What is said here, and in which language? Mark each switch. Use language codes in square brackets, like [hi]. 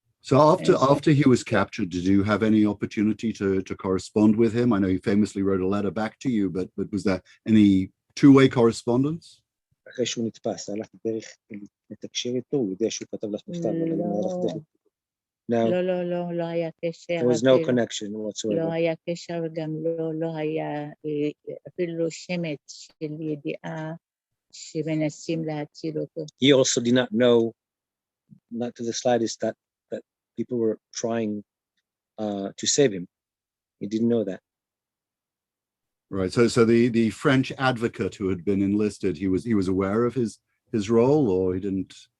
[en] So after he was captured, did you have any opportunity to correspond with him? I know he famously wrote a letter back to you, but was there any two-way correspondence? [he] אחרי שהוא נתפס, הלך דרך לתקשר איתו, הוא יודע שהוא כתב לך מכתב, לא היה קשר. [en] There was no connection whatsoever. [he] לא היה קשר וגם לא היה אפילו שמץ של ידיעה שמנסים להציל אותו. [en] He also did not know, not to the slightest, that people were trying to save him. He didn't know that. Right. So the French advocate who had been enlisted, he was aware of his role, or he didn't?